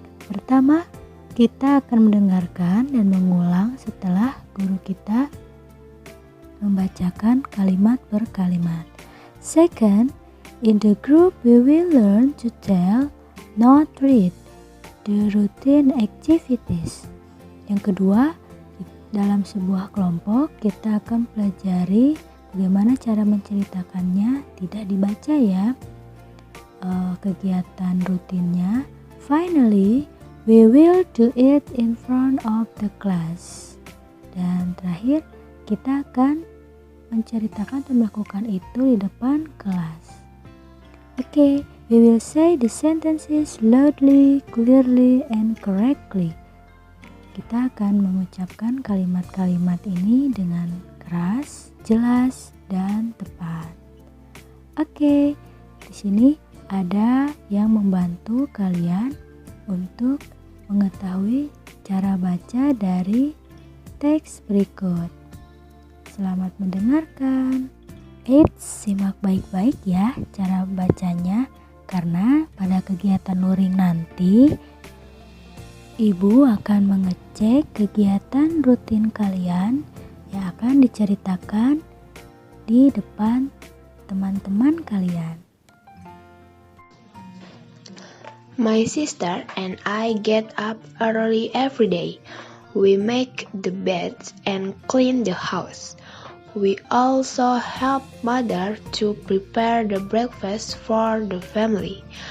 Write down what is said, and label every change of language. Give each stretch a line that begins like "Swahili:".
Indonesian: Pertama, kita akan mendengarkan dan mengulang setelah guru kita membacakan kalimat per kalimat.
English: Second, in the group we will learn to tell, not read, the routine activities.
Indonesian: Yang kedua, dalam sebuah kelompok kita akan pelajari bagaimana cara menceritakannya, tidak dibaca ya, kegiatan rutinnya.
English: Finally, we will do it in front of the class.
Indonesian: Dan terakhir, kita akan menceritakan dan melakukan itu di depan kelas.
English: Okay, we will say the sentences loudly, clearly, and correctly.
Indonesian: Kita akan mengucapkan kalimat-kalimat ini dengan keras, jelas, dan tepat. Okay, di sini ada yang membantu kalian untuk mengetahui cara baca dari teks berikut. Selamat mendengarkan. Simak baik-baik ya cara bacanya, karena pada kegiatan luring nanti Ibu akan mengecek kegiatan rutin kalian yang akan diceritakan di depan teman-teman kalian.
English: My sister and I get up early every day. We make the beds and clean the house. We also help mother to prepare the breakfast for the family.